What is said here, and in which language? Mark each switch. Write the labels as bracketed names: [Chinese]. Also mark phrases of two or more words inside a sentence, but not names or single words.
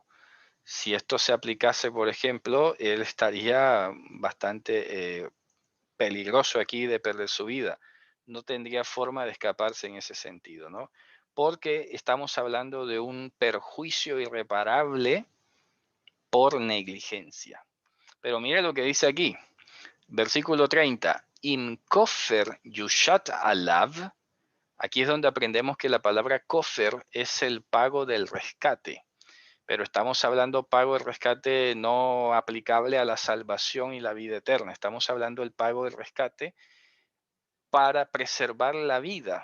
[Spanish] Si esto se aplicase, por ejemplo, él estaría bastante peligroso aquí de perder su vida. No tendría forma de escaparse en ese sentido, ¿no? Porque estamos hablando de un perjuicio irreparable por negligencia. Pero mire lo que dice aquí, versículo 30, [Hebrew] אם כופר יושת עליו. [Spanish] Aquí es donde aprendemos que la palabra kofer es el pago del rescate. Pero estamos hablando pago de rescate no aplicable a la salvación y la vida eterna. Estamos hablando del pago del rescate para preservar la vida.